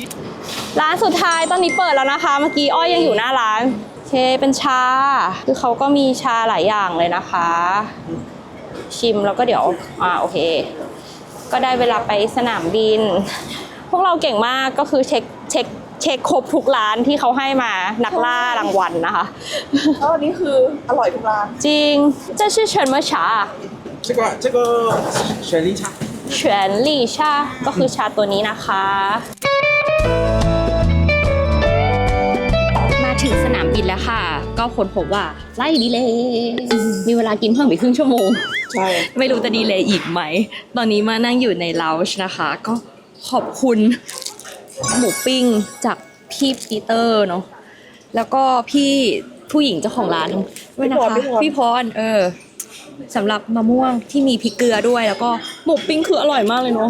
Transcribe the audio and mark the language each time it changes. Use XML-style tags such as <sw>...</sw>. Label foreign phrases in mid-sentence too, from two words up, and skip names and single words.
<th>ร้านสุดท้ายตอนนี้เปิดแล้วนะคะ เมื่อกี้อ้อยยังอยู่หน้าร้านโอเคเป็นชา คือเขาก็มีชาหลายอย่างเลยนะคะ ชิมแล้วก็เดี๋ยวโอเค ก็ได้เวลาไปสนามบิน พวกเราเก่งมากก็คือเช็คครบทุกร้านที่เขาให้มานักล่ารางวัลนะคะ แล้วอันนี้คืออร่อยทุกร้าน</th> <zh>จริง这是什么茶这个雪梨茶</zh> <th>全力ชาก็คือชาตัวนี้นะคะ มาถึงสนามบินแล้วค่ะ ก็ค้นพบว่าไล่ดีเลยมีเวลากินเพิ่มอีกครึ่งชั่วโมง ใช่ ไม่รู้จะดีเลยอีกไหม ตอนนี้มานั่งอยู่ในลาวช์นะคะ ก็ขอบคุณหมูปิ้งจากพี่ปีเตอร์เนาะ แล้วก็พี่ผู้หญิงเจ้าของร้านด้วยนะคะพี่พรสำหรับมะม่วงที่มีพริกเกลือด้วย แล้วก็หมูปิ้งคืออร่อยมากเลยเนาะ</th>